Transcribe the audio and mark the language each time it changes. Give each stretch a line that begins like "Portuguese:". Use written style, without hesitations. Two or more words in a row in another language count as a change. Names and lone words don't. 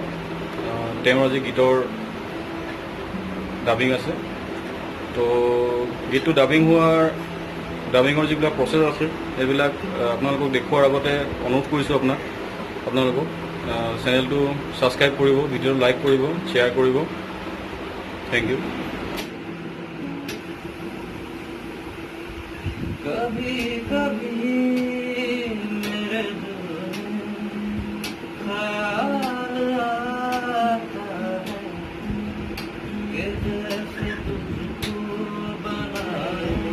Assamese: তেওঁৰ আজি গীতৰ ডাবিং আছে। তো গীতটো ডাবিঙৰ যিবিলাক প্ৰচেছ আছে সেইবিলাক আপোনালোকক দেখুৱাৰ আগতে অনুৰোধ কৰিছোঁ আপোনালোকক চেনেলটো ছাবস্ক্ৰাইব কৰিব, ভিডিঅ'টো লাইক কৰিব, শ্বেয়াৰ কৰিব।
English: thank you.
Hindi: कभी कभी मेरे दिल में ख्याल आता है कि जैसे तुझको बनाए